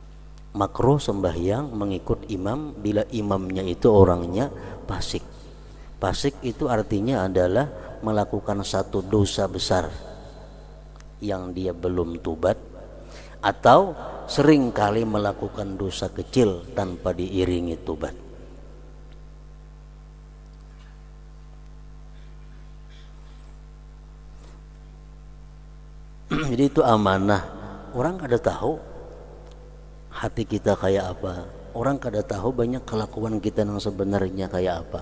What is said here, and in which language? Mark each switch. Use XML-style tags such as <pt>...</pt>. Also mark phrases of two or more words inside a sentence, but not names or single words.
<id>Makruh sembahyang mengikut imam bila imamnya itu orangnya fasik. Fasik itu artinya adalah melakukan satu dosa besar yang dia belum tobat, atau sering kali melakukan dosa kecil tanpa diiringi tobat. Jadi itu amanah.</id> <bjn>Orang kada tahu hati kita kayak apa. Orang kada tahu banyak kelakuan kita yang sebenarnya kayak apa.</bjn>